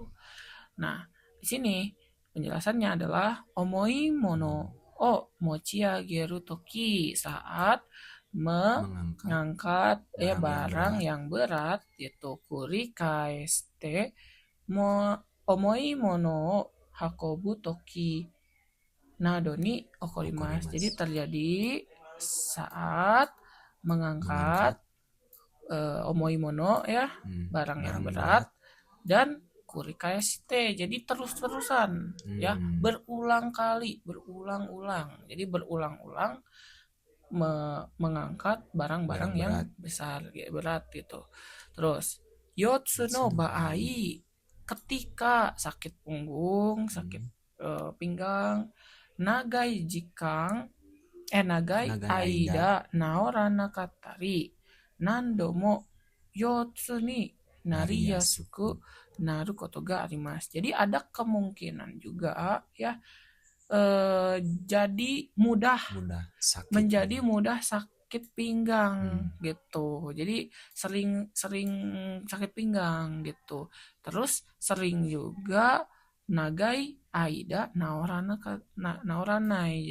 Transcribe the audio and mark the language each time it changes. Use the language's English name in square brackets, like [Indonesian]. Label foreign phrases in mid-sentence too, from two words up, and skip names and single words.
[Indonesian] Nah, di sini penjelasannya adalah [Japanese] 重い物を持ち上げる時, [Indonesian] saat mengangkat barang yang berat itu [Japanese] 繰り返して重い物を運ぶ時などに起こります. [Indonesian] Jadi terjadi saat mengangkat [Japanese] 重い物 [Indonesian] ya, barang yang berat, dan [Japanese] 繰り返して, [Indonesian] jadi terus-terusan ya, berulang-ulang. Jadi berulang-ulang mengangkat barang-barang yang besar, berat gitu. [Japanese] Terus 腰痛の場合, [Indonesian] ketika sakit punggung, sakit pinggang, [Japanese] 長い間治らなかったり何度も腰痛になりやすくなることがあります. [Indonesian] Jadi ada kemungkinan juga ya jadi mudah sakit mudah sakit pinggang gitu. Jadi sering sakit pinggang gitu. Terus sering juga [Japanese] 長い間治らない.